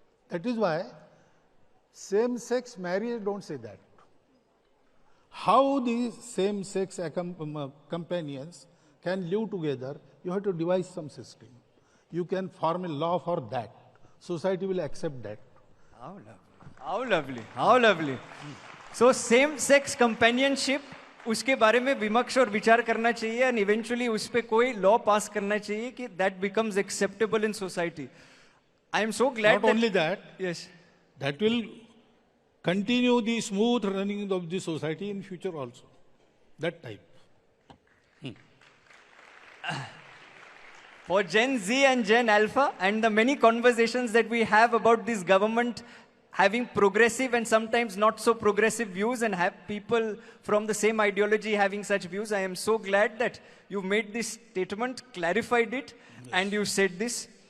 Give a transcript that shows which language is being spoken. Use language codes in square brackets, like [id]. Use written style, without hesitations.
[en] That is why same-sex marriage don't say that. How these same-sex companions can live together, you have to devise some system. You can form a law for that. Society will accept that. How lovely. How lovely. How lovely. So same-sex companionship, [hi] उसके बारे में विमर्श और विचार करना चाहिए [en] and eventually [hi] उस पे कोई law pass करना चाहिए कि [en] that becomes acceptable in society. I am so glad Not only that, yes, that will continue the smooth running of the society in future also. That type. for Gen Z and Gen Alpha and the many conversations that we have about this government having progressive and sometimes not so progressive views and have people from the same ideology having such views, I am so glad that you made this statement, clarified it, yes, and you said this.